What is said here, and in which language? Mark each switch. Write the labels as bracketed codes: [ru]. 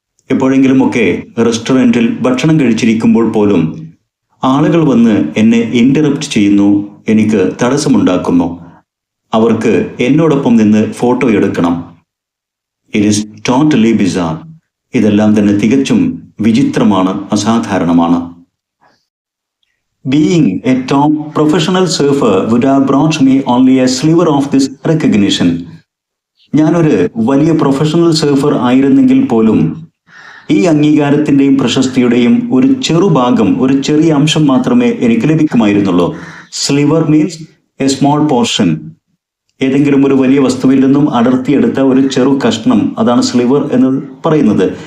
[ml] എപ്പോഴെങ്കിലുമൊക്കെ റെസ്റ്റോറൻറ്റിൽ ഭക്ഷണം കഴിച്ചിരിക്കുമ്പോൾ പോലും ആളുകൾ വന്ന് എന്നെ ഇൻ്ററപ്റ്റ് ചെയ്യുന്നു, എനിക്ക് തടസ്സമുണ്ടാക്കുന്നു. അവർക്ക് എന്നോടൊപ്പം നിന്ന് ഫോട്ടോ എടുക്കണം. [en] It is totally bizarre. [ml] ഇതെല്ലാം തന്നെ തികച്ചും വിചിത്രമാണ്, അസാധാരണമാണ്. [en] Being a top professional surfer would have brought me only a sliver of this recognition. [ml] ഞാനൊരു വലിയ പ്രൊഫഷണൽ സർഫർ ആയിരുന്നെങ്കിൽ പോലും ഈ അംഗീകാരത്തിൻ്റെയും പ്രശസ്തിയുടെയും ഒരു ചെറുഭാഗം, ഒരു ചെറിയ അംശം മാത്രമേ എനിക്ക് ലഭിക്കുമായിരുന്നുള്ളൂ. [en] Sliver means a small portion. [ml] ഏതെങ്കിലും ഒരു വലിയ വസ്തുവിൽ നിന്നും അടർത്തിയെടുത്ത ഒരു ചെറു കഷ്ണം, അതാണ് സ്ലിവർ എന്ന് പറയുന്നത്.